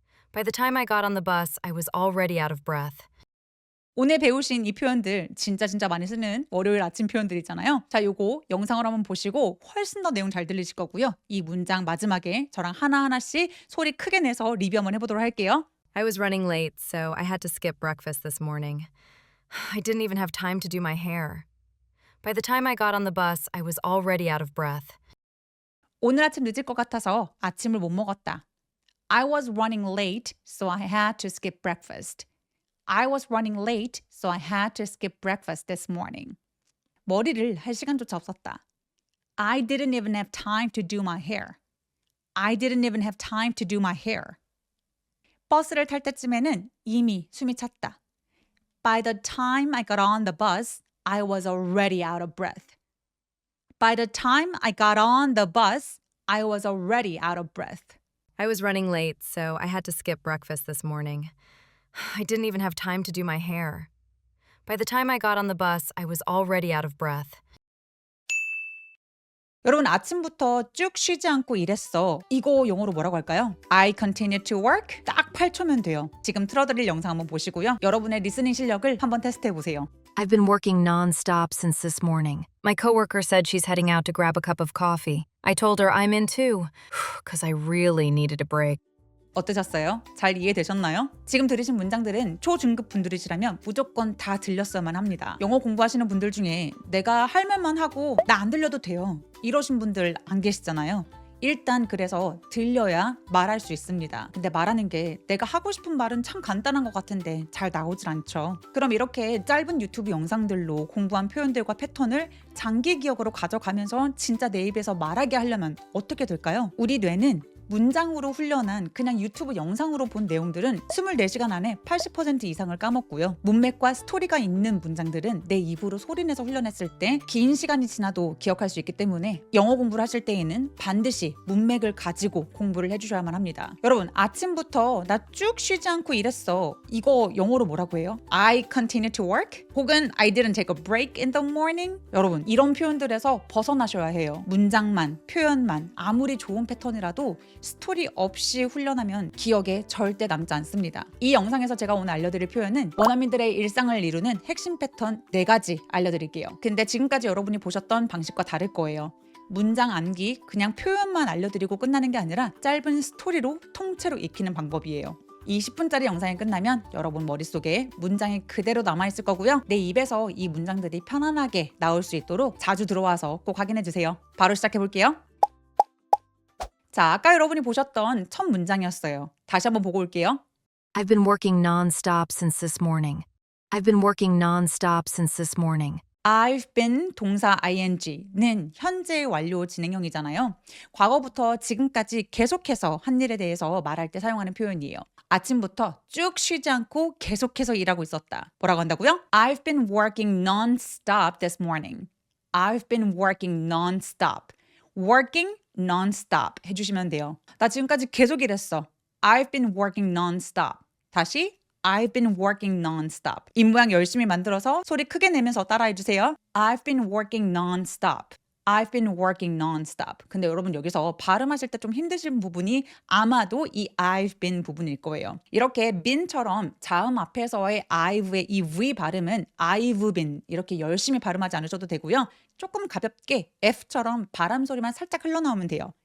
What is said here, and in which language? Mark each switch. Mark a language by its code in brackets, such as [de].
[en] By the time I got on the bus, I was already out of breath. [ko] 오늘 배우신 이 표현들 진짜 많이 쓰는 월요일 아침 표현들이잖아요. 자, 요거 영상을 한번 보시고 훨씬 더 내용 잘 들리실 거고요. 이 문장 마지막에 저랑 하나하나씩 소리 크게 내서 리뷰 한번 해보도록 할게요. [en] I was running late, so I had to skip breakfast this morning. I didn't even have time to do my hair. By the time I got on the bus, I was already out of breath. [ko] 오늘 아침 늦을 것 같아서 아침을 못 먹었다. [en] I was running late, so I had to skip breakfast. I was running late, so I had to skip breakfast this morning. [ko] 머리를 할 시간조차 없었다. [en] I didn't even have time to do my hair. I didn't even have time to do my hair. [ko] 버스를 탈 때쯤에는 이미 숨이 찼다. [en] By the time I got on the bus, I was already out of breath. By the time I got on the bus, I was already out of breath. I was running late, so I had to skip breakfast this morning. I didn't even have time to do my hair. By the time I got on the bus, I was already out of breath. [ko] 여러분 아침부터 쭉 쉬지 않고 일했어. 이거 영어로 뭐라고 할까요? [en] I continued to work. [ko] 딱 8초면 돼요. 지금 틀어드릴 영상 한번 보시고요. 여러분의 리스닝 실력을 한번 테스트해 보세요. [en] I've been working non-stop since this morning. My coworker said she's heading out to grab a cup of coffee. I told her I'm in too, because I really needed a break. [ko] 어떠셨어요? 잘 이해되셨나요? 지금 들으신 문장들은 초중급 분들이시라면 무조건 다 들렸어야만 합니다. 영어 공부하시는 분들 중에 내가 할 말만 하고 나 안 들려도 돼요. 이러신 분들 안 계시잖아요. 일단 그래서 들려야 말할 수 있습니다. 근데 말하는 게 내가 하고 싶은 말은 참 간단한 것 같은데 잘 나오질 않죠. 그럼 이렇게 짧은 유튜브 영상들로 공부한 표현들과 패턴을 장기 기억으로 가져가면서 진짜 내 입에서 말하게 하려면 어떻게 될까요? 우리 뇌는 문장으로 훈련한 그냥 유튜브 영상으로 본 내용들은 24시간 안에 80% 이상을 까먹고요. 문맥과 스토리가 있는 문장들은 내 입으로 소리내서 훈련했을 때 긴 시간이 지나도 기억할 수 있기 때문에 영어 공부를 하실 때에는 반드시 문맥을 가지고 공부를 해주셔야만 합니다. 여러분, 아침부터 나 쭉 쉬지 않고 일했어. 이거 영어로 뭐라고 해요? [en] I continue to work? [ko] 혹은 [en] I didn't take a break in the morning? [ko] 여러분, 이런 표현들에서 벗어나셔야 해요. 문장만, 표현만 아무리 좋은 패턴이라도 스토리 없이 훈련하면 기억에 절대 남지 않습니다. 이 영상에서 제가 오늘 알려드릴 표현은 원어민들의 일상을 이루는 핵심 패턴 4가지 알려드릴게요. 근데 지금까지 여러분이 보셨던 방식과 다를 거예요. 문장 암기, 그냥 표현만 알려드리고 끝나는 게 아니라 짧은 스토리로 통째로 익히는 방법이에요. 이 10분짜리 영상이 끝나면 여러분 머릿속에 문장이 그대로 남아있을 거고요. 내 입에서 이 문장들이 편안하게 나올 수 있도록 자주 들어와서 꼭 확인해주세요. 바로 시작해볼게요. 자, 아까 여러분이 보셨던 첫 문장이었어요. 다시 한번 보고 올게요. [en] I've been working non-stop since this morning. I've been working non-stop since this morning. I've been [ko] 동사 ing는 현재 완료 진행형이잖아요. 과거부터 지금까지 계속해서 한 일에 대해서 말할 때 사용하는 표현이에요. 아침부터 쭉 쉬지 않고 계속해서 일하고 있었다. 뭐라고 한다고요? [en] I've been working non-stop this morning. I've been working non-stop. working non-stop [ko] 해주시면 돼요. 나 지금까지 계속 일했어. [en] I've been working non-stop. [ko] 다시 [en] I've been working non-stop. [ko] 입 모양 열심히 만들어서 소리 크게 내면서 따라해주세요. [en] I've been working non-stop. I've been working non-stop. [ko] 근데 여러분 여기서 발음하실 때 좀 힘드신 부분이 아마도 이 [en] I've been [ko] 부분일 거예요. 이렇게 been처럼 자음 앞에서의 I've의 이 V 발음은 [en] I've been [ko] 이렇게 열심히 발음하지 않으셔도 되고요. 조금 가볍게 F처럼 바람 소리만 살짝 흘러나오면 돼요.